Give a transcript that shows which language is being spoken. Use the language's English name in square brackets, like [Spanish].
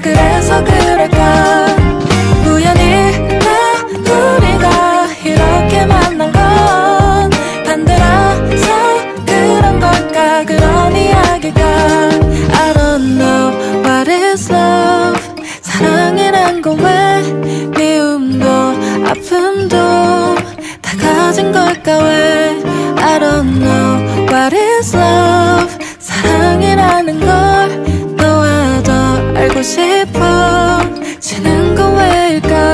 [Korean] 그래서 그럴까. 우연일까 우리가 이렇게 만난 건 반대라서 그런 걸까. 그런 이야기가. [English] I don't know what is love. [Korean] 사랑이란 건 왜 미움도 아픔도 다 가진 걸까. 왜 [English] I don't know what is love. [Korean] 사랑이라는 걸 너와 더 알고 싶어 지는 건 왜일까.